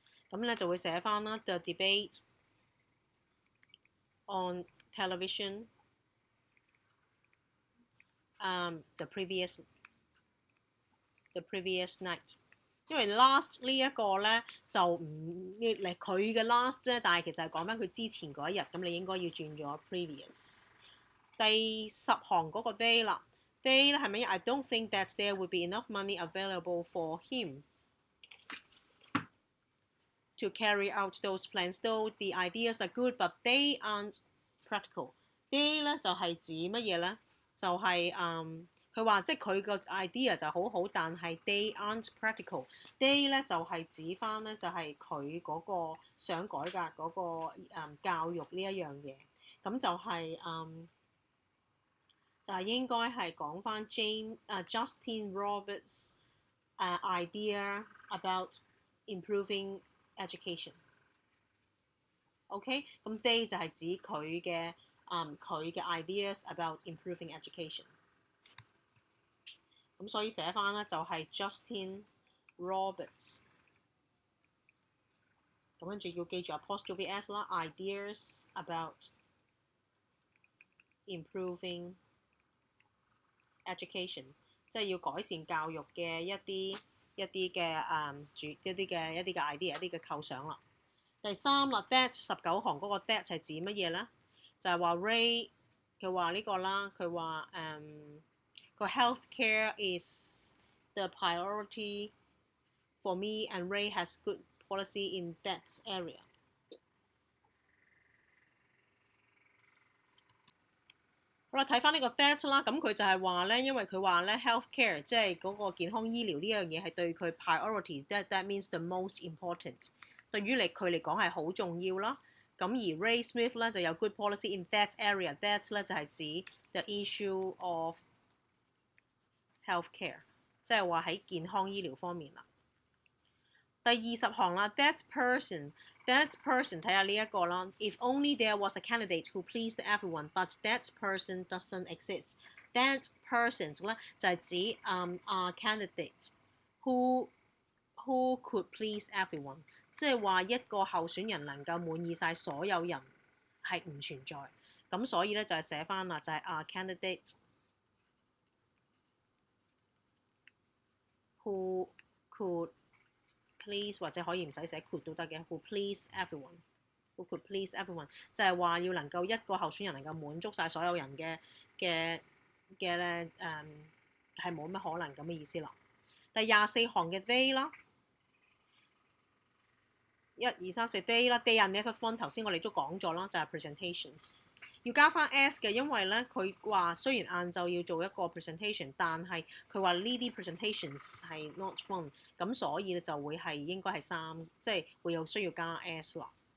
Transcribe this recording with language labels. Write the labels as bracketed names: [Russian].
[Cantonese] 咁咧就會寫翻啦 [English] the debate on television the previous night。 [Cantonese] 因為 last 呢一個咧就唔嚟佢嘅 last 啫，但係其實係講翻佢之前嗰一日，咁你應該要轉咗 previous。第10行嗰個 day 啦 [English] They [Cantonese] 咧係咪 [English] I don't think that there would be enough money available for him to carry out those plans. Though the ideas are good, but they aren't practical. [Cantonese] They 咧就係指乜嘢咧？就係佢話即係佢個 idea 就好好，但係 [English] they aren't practical。 [Cantonese] They 咧就係指翻咧就係佢嗰個想改革嗰個教育呢一樣嘢，咁就係應該係講翻Justin Roberts [English] idea about improving education。 OK， 咁 they [Cantonese] 就係指佢嘅 [English] ideas about improving education。 [Cantonese] 咁所以寫翻咧就係 Justin Roberts。咁跟住要記住 apostrophe s 啦 ， [English] ideas about improving education， [Cantonese] 即係要改善教育嘅一啲嘅 idea， 一啲嘅構想啦。第3啦 ，that 19行嗰個 that 係指乜嘢咧？ [English] 就係話 Ray [Cantonese] 佢話呢個啦，佢話佢 [English] healthcare is the priority for me and Ray has good policy in that area。 [Cantonese] 好啦，睇翻呢個 that 啦，咁佢就係話咧，因為佢話咧 healthcare 即係嗰個健康醫療呢樣嘢係對佢 priority， [English] that means the most important。 [Cantonese] 對於佢嚟講係好重要啦。咁而 Ray Smith 咧就有 [English] good policy in that area， [Cantonese] that 咧就係指 [English] the issue of healthcare， [Cantonese] 即係話喺健康醫療方面啦。第20行啦 ，that person 睇下呢一個啦。 [English] If only there was a candidate who pleased everyone, but that person doesn't exist. [Cantonese] That persons 咧就係指 [English] candidate who could please everyone， [Cantonese] 即係話一個候選人能夠滿意晒所有人係唔存在。咁所以咧就係寫翻啦，就係candidate who could please 或者可以唔使寫 could 都得嘅 ， [English] who please everyone，who could please everyone [Cantonese] 就係話要能夠一個候選人能夠滿足晒所有人嘅咧係冇乜可能咁嘅意思啦。第24行嘅 [English] they 啦，1、2、3、4 they 啦 ，they are never fun。 [Cantonese] 頭先我哋都講咗啦，就係 presentations 要加翻 s 嘅，因為咧佢話雖然晏晝要做一個 presentation， 但係佢話呢啲 presentations 係 [English] not fun， [Cantonese] 咁所以咧就會係應該係3，即係會有需要加 s 啦。